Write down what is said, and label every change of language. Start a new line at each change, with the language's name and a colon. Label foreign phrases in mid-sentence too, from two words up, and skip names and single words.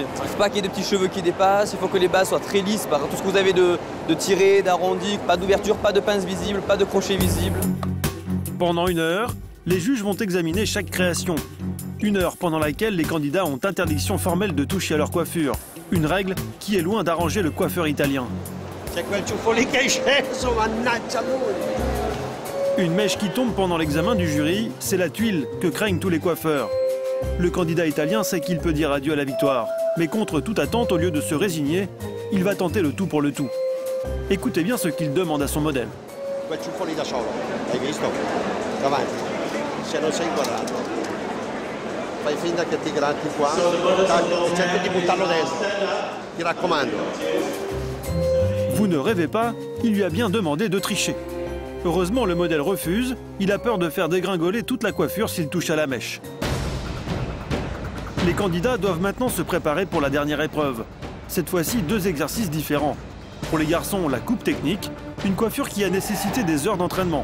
French: Il ne faut pas qu'il y ait de petits cheveux qui dépassent, il faut que les bases soient très lisses par tout ce que vous avez de tiré, d'arrondi, pas d'ouverture, pas de pince visible, pas de crochet visible. Pendant 1 heure, les juges vont examiner chaque création. 1 heure pendant laquelle les candidats ont interdiction formelle de toucher à leur coiffure. Une règle qui est loin d'arranger le coiffeur italien.
Italian: C'è quel ciuffo lì che è sceso, mannaggia lui.
French: Une mèche qui tombe pendant l'examen du jury, c'est la tuile que craignent tous les coiffeurs. Le candidat italien sait qu'il peut dire adieu à la victoire. Mais contre toute attente, au lieu de se résigner, il va tenter le tout pour le tout. Écoutez bien ce qu'il demande à son modèle.
Italian: Quel ciuffo lì da solo, hai visto? Davanti. Se non sei inquadrato. Fai finta che ti gratti qua e cerchi di buttarlo dentro. Ti raccomando.
French: Vous ne rêvez pas, il lui a bien demandé de tricher. Heureusement, le modèle refuse. Il a peur de faire dégringoler toute la coiffure s'il touche à la mèche. Les candidats doivent maintenant se préparer pour la dernière épreuve. Cette fois-ci, 2 exercices différents. Pour les garçons, la coupe technique, une coiffure qui a nécessité des heures d'entraînement.